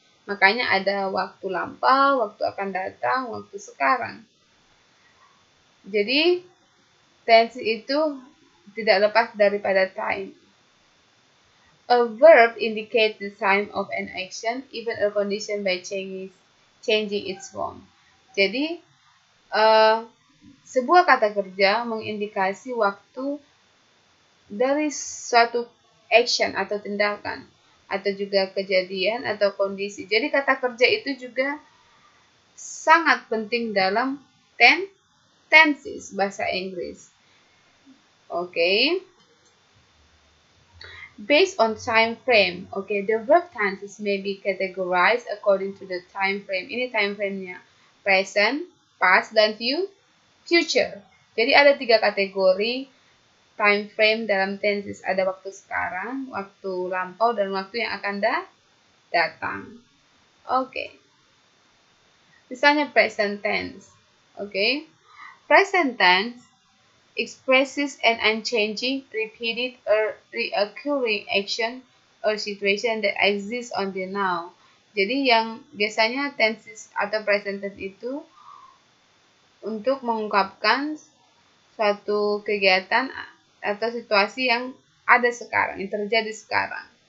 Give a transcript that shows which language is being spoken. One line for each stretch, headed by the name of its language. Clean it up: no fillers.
Indonesian: Makanya ada waktu lampau, waktu akan datang, waktu sekarang. Jadi tense itu tidak lepas daripada time.
English: A verb indicates the time of an action, even a condition by changing its form.
Indonesian: Jadi sebuah kata kerja mengindikasi waktu dari suatu action atau tindakan atau juga kejadian atau kondisi. Jadi kata kerja itu juga sangat penting dalam tenses bahasa Inggris.
English: Okay. Based on time frame, okay, the verb tenses may be categorized according to the time frame.
Indonesian: Ini time frame-nya present, past, dan future. Jadi ada 3 kategori time frame dalam tenses. Ada waktu sekarang, waktu lampau, dan waktu yang akan datang. Oke. Misalnya present tense. Oke.
English: Present tense expresses an unchanging, repeated, or reoccurring action or situation that exists on the now.
Indonesian: Jadi yang biasanya tenses atau present tense itu untuk mengungkapkan suatu kegiatan atau situasi yang ada sekarang, yang terjadi sekarang.